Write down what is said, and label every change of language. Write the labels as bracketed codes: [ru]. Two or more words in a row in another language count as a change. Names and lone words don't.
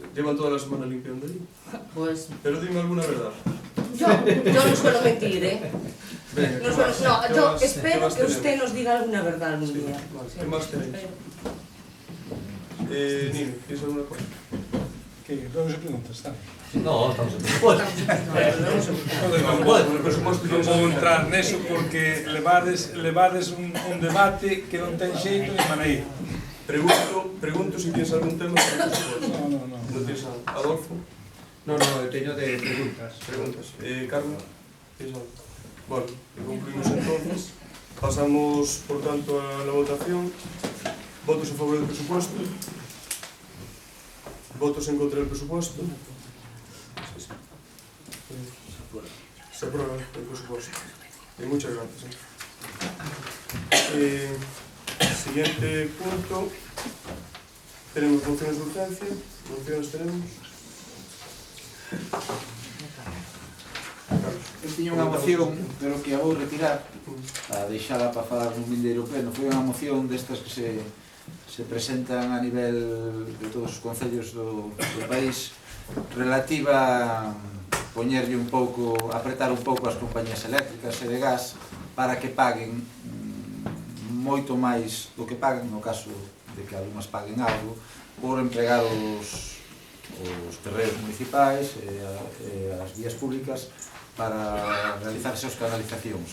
[es] Llevan toda la semana limpiando allí. Pues Pero dime alguna verdad. Yo no suelo mentir, ¿eh? Venga, No, ¿qué más? no, ¿Qué yo más? espero ¿Qué más que usted tenemos? nos diga alguna verdad algún Sí, día. vale. ¿Qué más tenéis? Nino, ¿tienes alguna cosa? [gl] Que non se pregunta, está. [es] No, estamos en presupuesto. [gl] Bueno, por suposto non vou entrar neso porque levades un debate que non ten xeito ni maneira. [es] Pregunto si tienes algún tema sobre presupuesto. No. ¿No tienes algo? Adolfo? [gl] No, teño de preguntas. [es] Preguntas. Carmen? ¿Tienes algo? Bueno, concluimos entonces. Pasamos, por tanto, a la votación. Votos a favor del presupuesto. Votos en contra del presupuesto. Se aprueba el presupuesto. Muchas gracias. Siguiente punto. Tenemos mociones de urgencia. Mociones tenemos. [gl] Eu tiña unha moción, pero que a vou retirar para deixala para falar nun vindeiro pleno. Foi unha moción destas que se presentan a nivel de todos os concellos do país relativa a poñerlle un pouco, apretar un pouco as compañías eléctricas e de gas para que paguen moito máis do que paguen, no caso de que algunhas paguen algo, por empregar os terreos municipais e as vías públicas para realizarse as canalizacións.